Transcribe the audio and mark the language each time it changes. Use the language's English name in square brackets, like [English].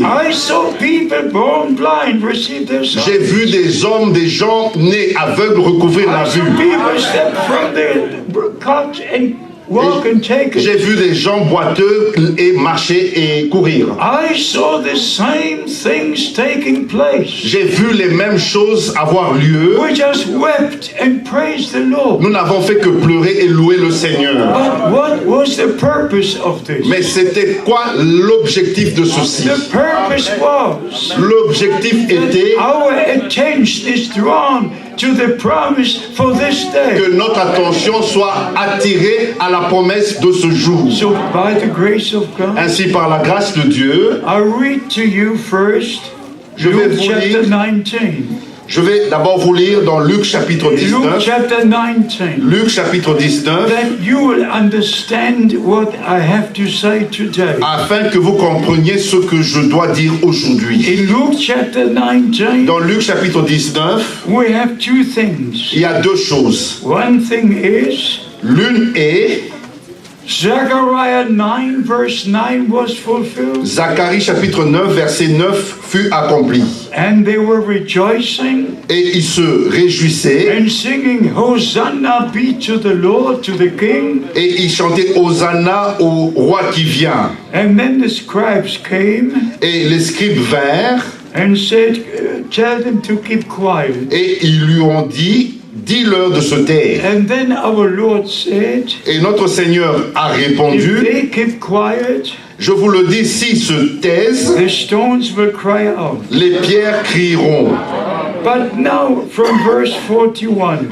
[English] I saw people born blind receive their sight. [French] J'ai vu des hommes, des gens nés aveugles recouvrir la [English] I saw [French] vue. [English] people step from the couch and walk and take [French] J'ai [English] it. [French] vu des gens boiteux et marcher et courir. [English] I saw the same things taking place. [French] J'ai vu les mêmes choses avoir lieu. [English] We just wept and praised the Lord. [French] Nous n'avons fait que pleurer et louer le Seigneur. [English] But what was the purpose of this? [French] Mais c'était quoi l'objectif de ceci? [English] The purpose was [French] L'objectif était [English] our attention is drawn to the promise for this day. [French] que notre attention soit attirée à la promesse de ce jour. [English] So by the grace of God, [French] Ainsi, par la grâce de Dieu, [English] I'll read to you first [French] Je vais [English] Luke [French] vous [English] chapter [French] lire. [English] 19. [French] je vais d'abord vous lire dans Luc chapitre [English] Luke 19. chapter 19. [French] Luc chapitre 19, [English] That you will understand what I have to say today. [French] afin que vous compreniez ce que je dois dire aujourd'hui. [English] In Luke chapter 19, [French] Dans Luc chapitre 19, [English] we have two things. [French] il y a deux choses. [English] One thing is [French] L'une est [English] Zechariah 9 verse 9 was fulfilled, [French] Zacharie chapitre 9, verset 9 fut accompli. [English] and they were rejoicing [French] Et ils se réjouissaient [English] and singing, Hosanna be to the Lord, to the King. [French] et ils chantaient Hosanna au roi qui vient. [English] And then the scribes came [French] Et les scribes vinrent [English] and said, tell them to keep quiet. [French] et ils lui ont dit, dis-leur de se taire. [English] And then our Lord said, [French] Et notre Seigneur a [English] if [French] répondu, [English] they keep quiet, [French] je vous le dis, s'ils se taisent, [English] the stones will cry out. [French] les pierres crieront. [English] But now from verse 41,